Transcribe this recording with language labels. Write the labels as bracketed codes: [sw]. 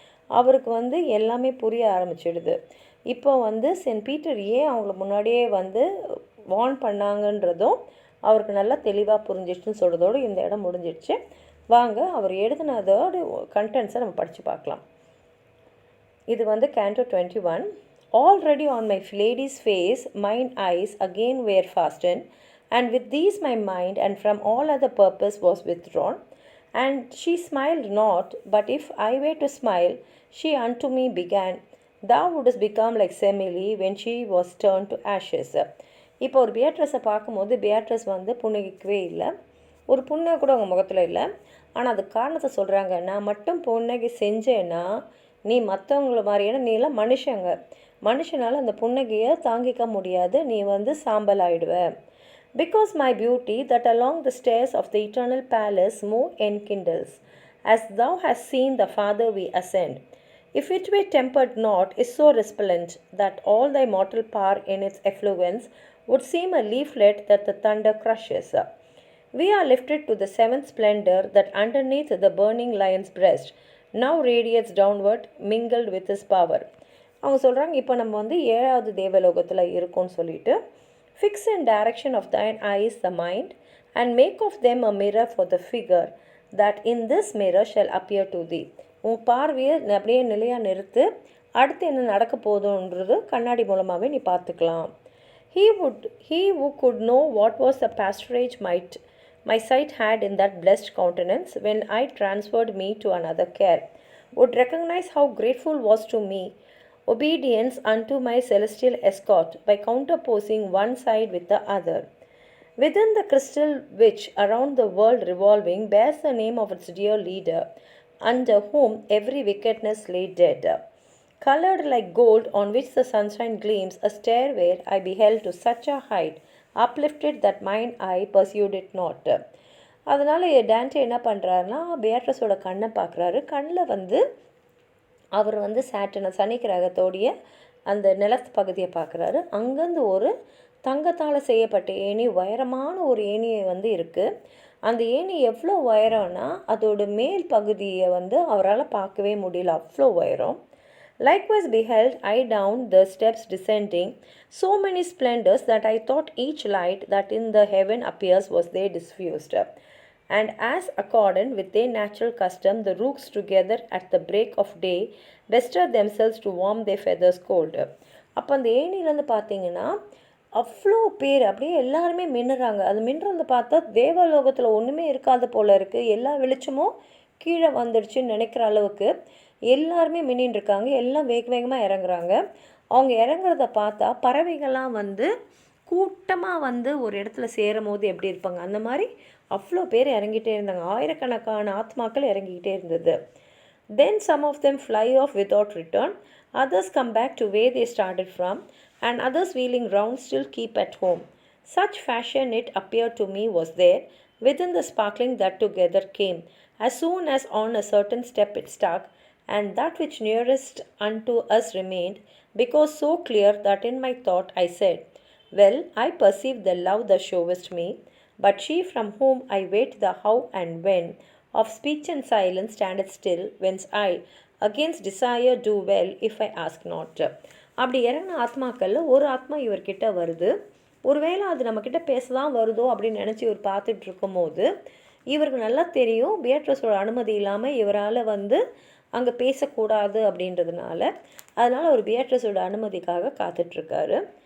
[ta] அவருக்கு வந்து எல்லாமே புரிய ஆரம்பிச்சிடுது. இப்போ வந்து சென்ட் பீட்டர் ஏன் அவங்கள முன்னாடியே வந்து வார்ன் பண்ணாங்கன்றதும் அவருக்கு நல்லா தெளிவாக புரிஞ்சிடுச்சுன்னு சொல்கிறதோடு இந்த இடம் முடிஞ்சிடுச்சு. வாங்க அவர் எழுதினதோட கண்டென்ட்ஸை நம்ம படித்து பார்க்கலாம். இது வந்து Canto 21. [en] Already on my lady's face mine eyes again were fastened, and with these my mind and from all other purpose was withdrawn. And she smiled not, but if I were to smile, she unto me began, thou wouldst become like Semele when she was turned to ashes. [ta] இப்போ ஒரு பியாட்ரஸை பார்க்கும்போது பியாட்ரஸ் வந்து புன்னகைக்கவே இல்லை. ஒரு புன்னகை கூட அவங்க முகத்தில் இல்லை. ஆனால் அதுக்கு காரணத்தை சொல்கிறாங்க. நான் மட்டும் புன்னகை செஞ்சேன்னா நீ மற்றவங்கள மாதிரியான நீலாம் மனுஷனால் அந்த புன்னகையை தாங்கிக்க முடியாது, நீ வந்து சாம்பல் ஆயிடுவ. [en] Because my beauty that along the stairs of the eternal palace more enkindles, as thou hast seen the Father we ascend, if it were tempered not, is so resplendent that all thy mortal power in its effluence would seem a leaflet that the thunder crushes. We are lifted to the seventh splendor that underneath the burning lion's breast now radiates downward mingled with his power. [ta] அவங்க சொல்கிறாங்க, இப்போ நம்ம வந்து 7வது தேவலோகத்தில் இருக்கோம்னு சொல்லிட்டு, [en] Fix in direction of thine eyes the mind and make of them a mirror for the figure that in this mirror shall appear to thee. [ta] உன் பார்வையை அப்படியே நிலையாக நிறுத்து, அடுத்து என்ன நடக்க போதுன்றது கண்ணாடி மூலமாகவே நீ பார்த்துக்கலாம். [en] He who could know what was the pasturage my sight had in that blessed countenance when I transferred me to another care, would recognize how grateful was to me obedience unto my celestial escort by counterposing one side with the other. Within the crystal which, around the world revolving, bears the name of its dear leader, under whom every wickedness lay dead, colored like gold on which the sunshine gleams, a stairway I beheld to such a height, uplifted that mine eye pursued it not. [ta] அதனால் டேண்டே என்ன பண்ணுறாருன்னா பியாட்ரஸோட கண்ணை பார்க்குறாரு. கண்ணில் வந்து அவர் வந்து சனி கிரகத்தோடைய அந்த நிலத்து பகுதியை பார்க்குறாரு. அங்கேருந்து ஒரு தங்கத்தால் செய்யப்பட்ட ஏணி, உயரமான ஒரு ஏணியை வந்து இருக்குது. அந்த ஏணி எவ்வளோ உயரம்னா அதோட மேல் பகுதியை வந்து அவரால் பார்க்கவே முடியல, அவ்வளோ உயரம். [en] Likewise beheld I down the steps descending so many splendors that I thought each light that in the heaven appears was there diffused. And as accordant with their natural custom, the rooks together at the break of day vested themselves to warm their feathers cold. [ta] அப்போ அந்த ஏணிலேருந்து பார்த்தீங்கன்னா அவ்வளோ பேர் அப்படியே எல்லாருமே மின்னுறாங்க. அது மின்னுறத பார்த்தா தேவலோகத்தில் ஒன்றுமே இருக்காது போல் இருக்குது, எல்லா வெளிச்சமும் கீழே வந்துடுச்சுன்னு நினைக்கிற அளவுக்கு எல்லாருமே மின்னின்னு இருக்காங்க. எல்லாம் வேகமாக இறங்குறாங்க. அவங்க இறங்குறத பார்த்தா பறவைகள்லாம் வந்து கூட்டமாக வந்து ஒரு இடத்துல சேரும் போது எப்படி இருப்பாங்க அந்த மாதிரி அவ்வளோ பேர் இறங்கிட்டே இருந்தாங்க. ஆயிரக்கணக்கான ஆத்மாக்கள் இறங்கிக்கிட்டே இருந்தது. [en] Then some of them fly off without return, others come back to where they started from, and others wheeling round still keep at home. Such fashion it appeared to me was there, Within the sparkling that together came, as soon as on a certain step it stuck, and that which nearest unto us remained, because so clear that in my thought I said, well, I perceive the love thou showest me, but she from whom I wait the how and when, of speech and silence standeth still, whence I against desire do well if I ask not. [ta] அப்படி இறங்கின ஆத்மாக்களில் ஒரு ஆத்மா இவர்கிட்ட வருது. ஒருவேளை அது நம்மக்கிட்ட பேச தான் வருதோ அப்படின்னு நினச்சி இவர் பார்த்துட்டு இருக்கும்போது இவருக்கு நல்லா தெரியும் பியாட்ரஸோட அனுமதி இல்லாமல் இவரால் அங்கே பேசக்கூடாது அப்படின்றதுனால அதனால் அவர் பியாட்ரஸோட அனுமதிக்காக காத்துட்ருக்காரு.